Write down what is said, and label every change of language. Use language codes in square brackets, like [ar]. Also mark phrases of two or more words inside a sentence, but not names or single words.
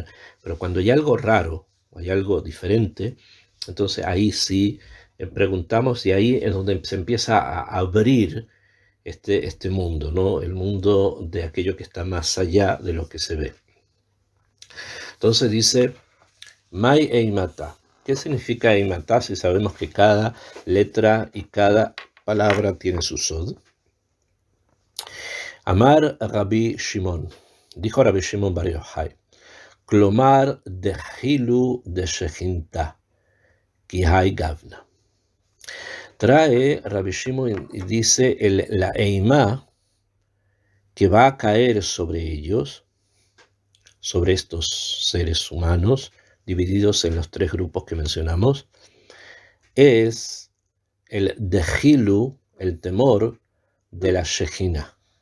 [es] Pero cuando hay algo raro, o hay algo diferente, entonces ahí sí preguntamos, y ahí es donde se empieza a abrir este mundo, ¿no? El mundo de aquello que está más allá de lo que se ve. Entonces dice, [arc] מאי אימתה. [es] ¿Qué significa Eimata si sabemos que cada letra y cada palabra tiene su sod? [arc] אמר רבי שמעון. [es] Dijo Rabbi Shimon Bar Yochai. [arc] כלומר דחילו דשכינתא. כהאי גוונא. [es] Trae Rabbi Shimon y dice la Eimá que va a caer sobre ellos, sobre estos seres humanos, divididos en los tres grupos que mencionamos, es el dehilu, el temor de la Shejina.